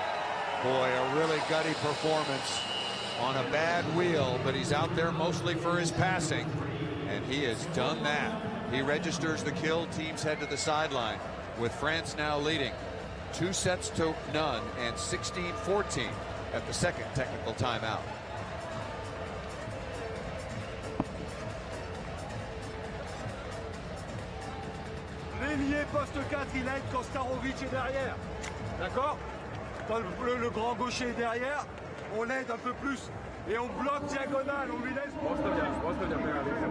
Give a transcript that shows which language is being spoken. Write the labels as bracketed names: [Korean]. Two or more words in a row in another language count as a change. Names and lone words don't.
[English] Boy, a really gutty performance on a bad wheel, but he's out there mostly for his passing, and he has done that. He registers the kill, teams head to the sideline, with France now leading 2-0 and 16-14 at the second technical timeout. [French] L'ailier poste 4, il aide quand Starovic est derrière. D'accord? Quand le grand gaucher est derrière, on l'aide un peu plus et on bloque diagonale, on lui laisse... [Serbian] Ostavljam penalizam.